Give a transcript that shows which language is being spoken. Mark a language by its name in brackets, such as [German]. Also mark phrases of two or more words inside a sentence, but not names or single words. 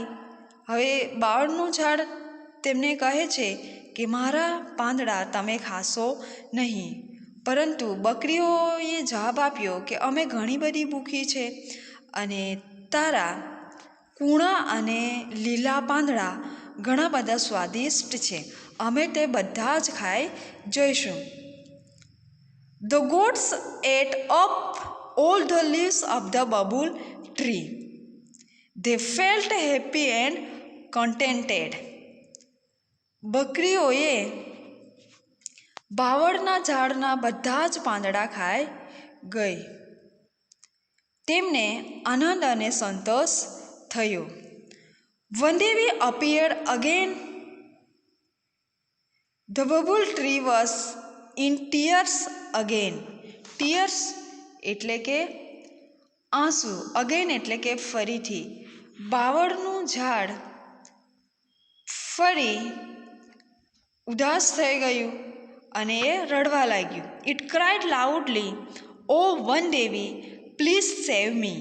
[Gujarati] હવે બાવળનું ઝાડ તેમને કહે છે કે મારા પાંદડા તમે ખાશો નહીં. પરંતુ બકરીઓએ જવાબ આપ્યો કે અમે ઘણી બધી ભૂખી છે અને તારા કૂણા અને લીલા પાંદડા ઘણા બધા સ્વાદિષ્ટ છે. અમે તે બધા જ ખાઈ જઈશું. [English] The goats ate up all the leaves of the bubble tree. They felt happy and contented. [Gujarati] બકરીઓએ બાવળના ઝાડના બધા જ પાંદડા ખાઈ ગઈ. તેમને આનંદ અને સંતોષ થયો. [English] One day we appeared again. The bubble tree was in tears again. [Gujarati] Tears એટલે કે આંસુ, અગેન એટલે કે ફરીથી. બાવળનું ઝાડ ફરી ઉદાસ થઈ ગયું અને એ રડવા લાગ્યું. [English] it cried loudly, ઓ [Gujarati] વન દેવી, [English] please save me.